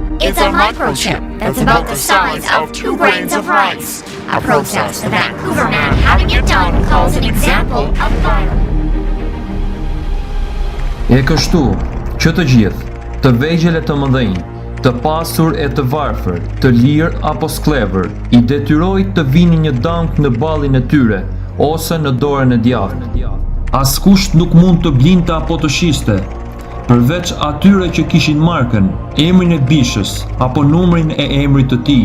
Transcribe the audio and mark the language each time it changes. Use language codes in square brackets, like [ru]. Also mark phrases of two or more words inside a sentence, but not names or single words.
[en] It's a microchip that's about the size of 2 grains of rice. A process the Vancouver man having it done calls an example of violence. [sq] E kështu, që të gjithë, të vegjël e të mëdhenj, të pasur e të varfër, të lirë apo sklever, i detyroj të vini një dank në ballin e tyre, ose në dorën e djathtë. Askush nuk mund të blinte apo të shiste, përveç atyre që kishin markën, emrin e bishës, apo numrin e emrit të tij.